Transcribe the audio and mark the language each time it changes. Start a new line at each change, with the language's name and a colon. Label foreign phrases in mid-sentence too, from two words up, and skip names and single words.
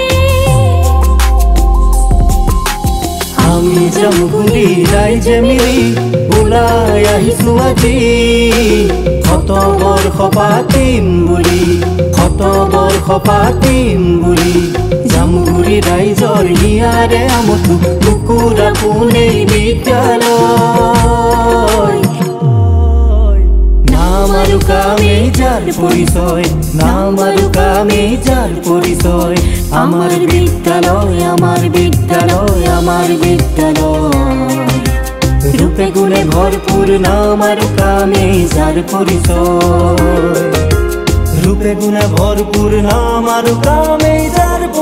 Assamese: আমি জামুগুৰি ৰাইজে মিলি ওলাই আহিছোঁ আজি, শতবৰ্ষ পাতিম বুলি, শতবৰ্ষ পাতিম বুলি। জামুগুৰি ৰাইজৰ হিয়াৰে আমোদ বুকুৰা পোনেই বিদ্যালয়,
Bangla: নাম নাম আর কামে যার পরিচয়, নাম আর কামে যার পরিচয়। আমার বিদ্যালয়, আমার বিদ্যালয়, আমার বিদ্যালয়। রূপে গুণে ভরপুর নাম আর কামে যার পরিচয়, রূপে গুণে ভরপুর নাম আর কামে যার